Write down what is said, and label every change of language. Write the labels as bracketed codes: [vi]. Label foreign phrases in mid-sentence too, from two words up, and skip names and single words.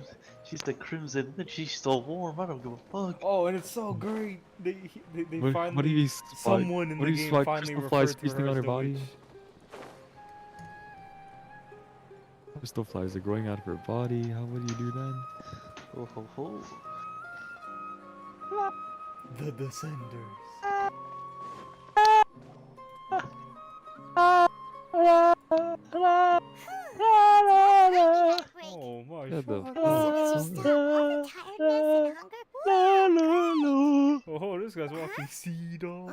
[en] She's the crimson witch. She's so warm. I don't give a fuck. Oh, and it's so great. They What finally. if you spot, someone in what the if you game spot finally crystal flies referred to feasting her on as her the body? witch. Crystal flies are growing out of her body. How would you do then? Oh ho ho. The Descenders. Oh my Shut the god. Oh, this guy's walking sea dog.